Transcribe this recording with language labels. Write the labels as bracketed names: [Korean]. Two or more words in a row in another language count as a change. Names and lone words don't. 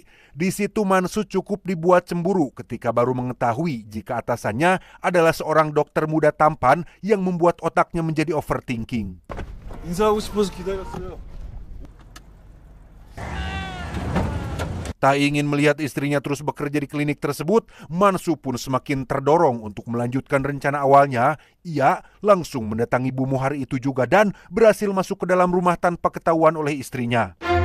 [Indonesian] Di situ Mansu cukup dibuat cemburu ketika baru mengetahui jika atasannya adalah seorang dokter muda tampan yang membuat otaknya menjadi overthinking. [Korean] 인사하고 싶어서 기다렸어요. [Indonesian] Tak ingin melihat istrinya terus bekerja di klinik tersebut, Mansu pun semakin terdorong untuk melanjutkan rencana awalnya. Ia langsung mendatangi Bumo hari itu juga dan berhasil masuk ke dalam rumah tanpa ketahuan oleh istrinya.